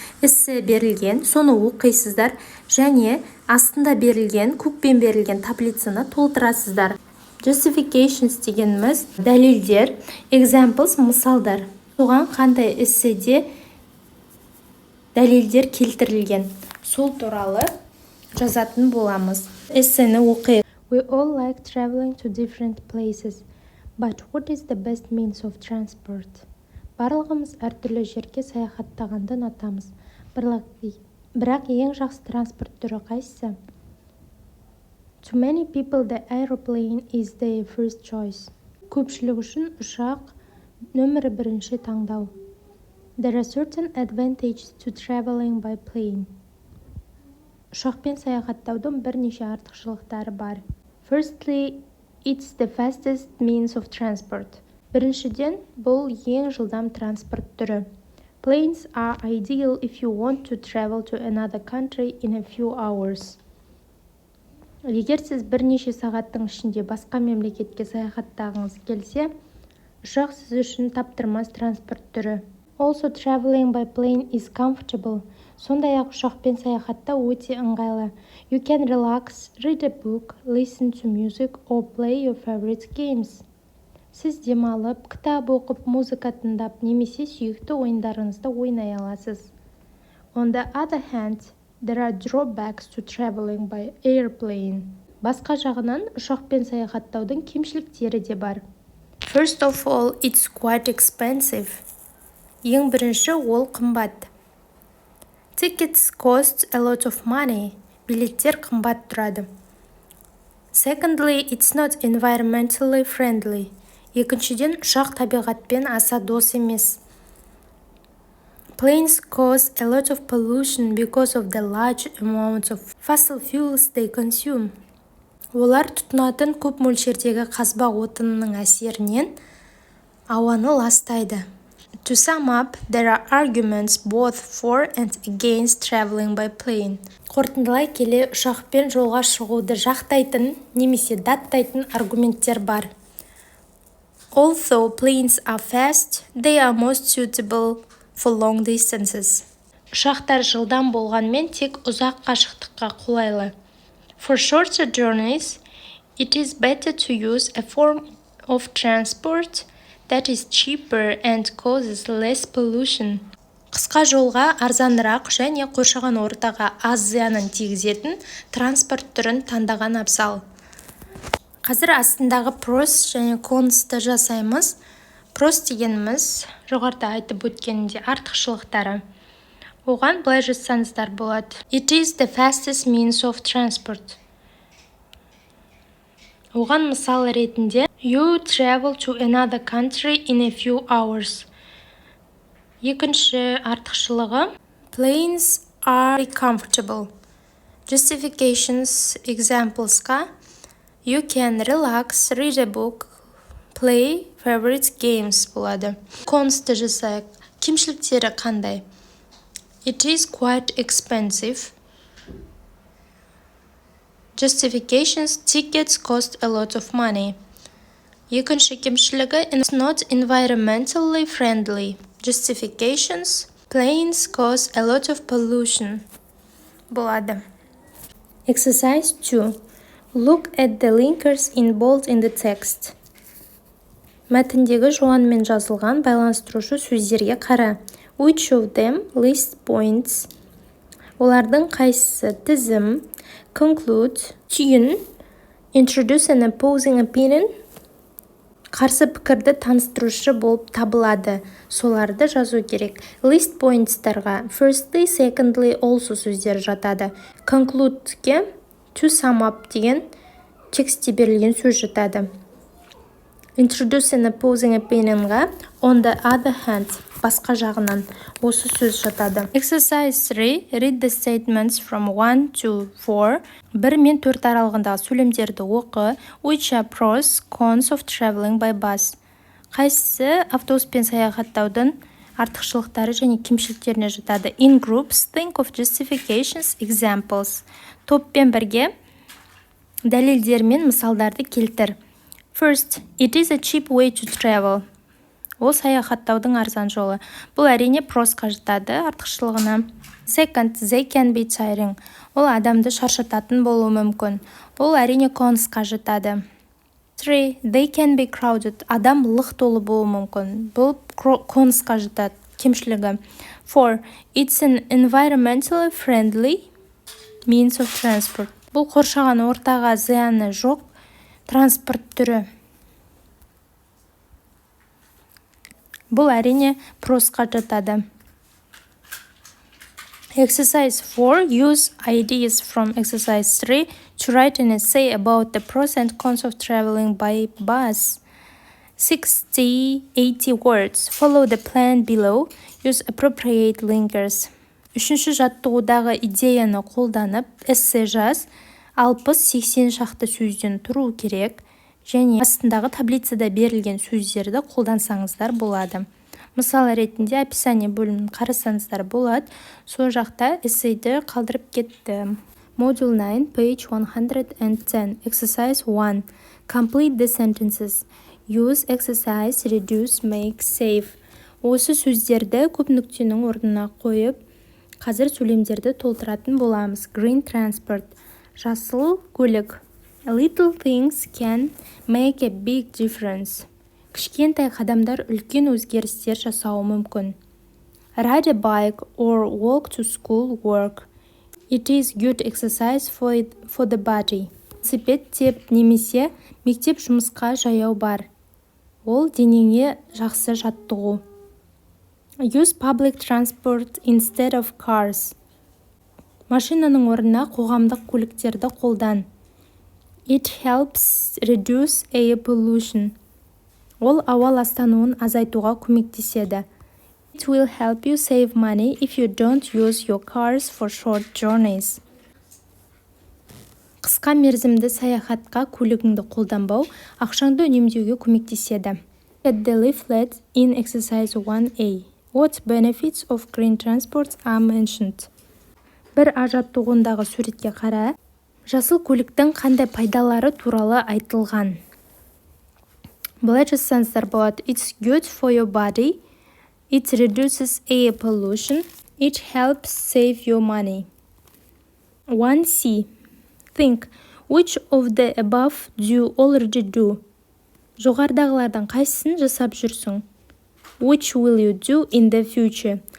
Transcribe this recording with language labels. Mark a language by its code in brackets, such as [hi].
[kk] Эссе берілген, соны оқисыздар және астында берілген, көкпен берілген таблицаны толтырасыздар. Justifications дегеніміз дәлелдер, examples мысалдар. Соған қандай эсседе дәлелдер келтірілген, сол туралы жазатын боламыз. Эссені оқиық. [en] We all like traveling to different places. But what is the best means of transport? [kk] Барлығымыз әртүрлі жерге саяхаттағанды ұнатамыз. Бірақ ең жақсы транспорт түрі қайсысы? [en] To many people, the aeroplane is their first choice. [kk] Көпшілік үшін ұшақ нөмірі бірінші таңдау. [en] There are certain advantages to traveling by plane. [kk] Ұшақпен саяхаттаудың бірнеше артықшылықтары бар. [en] Firstly, it's the fastest means of transport. [kk] Біріншіден, бұл ең жылдам транспорт түрі. [en] Planes are ideal if you want to travel to another country in a few hours. [kk] Егер сіз бірнеше сағаттың ішінде басқа мемлекетке саяхаттағыңыз келсе, ұшақ сіз үшін таптырмас транспорт түрі. [en] Also, traveling by plane is comfortable. [kk] Сондай-ақ ұшақпен саяхатта өте ыңғайлы. [en] You can relax, read a book, listen to music or play your favorite games. [kk] Сіз демалып, кітап оқып, музыка тыңдап, немесе сүйікті ойындарыңызды ойнай аласыз. [en] On the other hand, there are drawbacks to traveling by airplane. [kk] Басқа жағынан, ұшақпен саяхаттаудың кемшіліктері де бар. [en] First of all, it's quite expensive. [kk] Ең бірінші, ол қымбат. [en] Tickets cost a lot of money. [kk] Билеттер қымбат тұрады. [en] Secondly, it's not environmentally friendly. [kk] Екіншіден, ұшақ табиғатпен аса дос емес. [en] Planes cause a lot of pollution because of the large amounts of fossil fuels they consume. [kk] Олар тұтынатын көп мөлшердегі қазба отынының әсерінен ауаны ластайды. [en] To sum up, there are arguments both for and against traveling by plane. [kk] Қорытындылай келе, ұшақпен жолға шығуды жақтайтын немесе даттайтын аргументтер бар. [en] Although planes are fast, they are most suitable for long distances. [kk] Ұшақтар жылдам болғанмен тек ұзақ қашықтыққа қолайлы. [en] For shorter journeys, it is better to use a form of transport that is cheaper and causes less pollution. [kk] Қысқа жолға арзанырақ және қоршаған ортаға аз зиянын тигізетін транспорт түрін таңдаған абзал. Қазір астындағы pros және consты жасаймыз. Pros дегеніміз жоғарыда айтып өткенінде артықшылықтары. Оған былай жазсаңыздар болады. [en] It is the fastest means of transport. [kk] Оған мысал ретінде [en] You travel to another country in a few hours. [kk] Екінші артықшылығы [en] Planes are comfortable. Justifications examplesқа You can relax, read a book, play favorite games [kk] болады. Consты жасайық. Кемшіліктері қандай? [en] It is quite expensive. Justifications, tickets cost a lot of money. [kk] Екінші кемшілігі [en] It's not environmentally friendly. Justifications, planes cause a lot of pollution. [kk] Болады. [en] Exercise 2. Look at the linkers in bold in the text. [kk] Мәтіндегі жуанмен жазылған байланыстырушы сөздерге қара. [en] Which of them list points? [kk] Олардың қайсысы тізім, [en] conclude, [kk] түйін, [en] introduce an opposing opinion, [kk] қарсы пікірді таныстырушы болып табылады. Соларды жазу керек. List points-тарға firstly, secondly, also сөздері жатады. Conclude-ге to sum up деген текстте берілген сөз жатады. [en] Introduce an opposing opinion-ға on the other hand, [kk] басқа жағынан осы сөз жатады. [en] Exercise 3. Read the statements from 1 to 4. [kk] 1 мен 4 аралығындағы сөйлемдерді оқы. [en] Which are pros, cons of traveling by bus? [kk] Қайсысы автобуспен саяхаттаудың артықшылықтары және кемшіліктеріне жатады? [en] In groups, think of justifications, examples. [kk] Топпен бірге дәлелдер мен мысалдарды келтір. [en] First, it is a cheap way to travel. [kk] Ол саяхаттаудың арзан жолы. Бұл әрине просқа жатады, артықшылығына. [en] Second, they can be tiring. [kk] Ол адамды шаршататын болуы мүмкін. Ол әрине консқа жатады. [en] 3, they can be crowded. [kk] Адам лық толы болуы мүмкін. Бұл консқа жатады, кемшілігі. [en] 4, it's an environmentally friendly means of transport. [kk] Бұл қоршаған ортаға зияны жоқ транспорт түрі. Бұл әрине просқа жатады. [en] Exercise 4. Use ideas from exercise 3 to write an essay about the pros and cons of traveling by bus. 60-80 words. Follow the plan below. Use appropriate linkers. [kk] Үшінші жаттығудағы идеяны қолданып, эссе жаз. 60-80 шақты сөзден тұру керек. Және астындағы таблицада берілген сөздерді қолдансаңыздар болады. Мысал ретінде описание бөлімін қарасаңыздар болады. Сол жақта эссейді қалдырып кетті. [en] Module 9, page 110. Exercise 1. Complete the sentences. Use exercise, reduce, make, save. [kk] Осы сөздерді көп нүктенің орнына қойып, қазір сөйлемдерді толтыратын боламыз. [en] Green transport. [kk] Жасыл көлік. [en] Little things can make a big difference. [kk] Кішкентай қадамдар үлкен өзгерістер жасауы мүмкін. [en] Ride a bike or walk to school, work. It is good exercise for the body. [kk] Велосипед теп немесе мектеп жұмысқа жаяу бар. Ол денеңе жақсы жаттығу. [en] Use public transport instead of cars. [kk] Машинаның орнына қоғамдық көліктерді қолдан. [en] It helps reduce air pollution. [kk] Ол ауа ластануын азайтуға көмектеседі. [en] It will help you save money if you don't use your cars for short journeys. [kk] Қысқа мерзімді саяхатқа көлігіңді қолданбау ақшаңды үнемдеуге көмектеседі. [en] Get the leaflet in exercise 1A. What benefits of green transport are mentioned? [kk] Бір жаттығуындағы суретке қара. Жасыл көліктің қандай пайдалары туралы айтылған. Былай жазсаңыздар болады. [en] It's good for your body. It reduces air pollution. It helps save your money. 1C. Think. Which of the above do you already do? [kk] Жоғардағылардан қайсысын жасап жүрсің? [en] Which will you do in the future?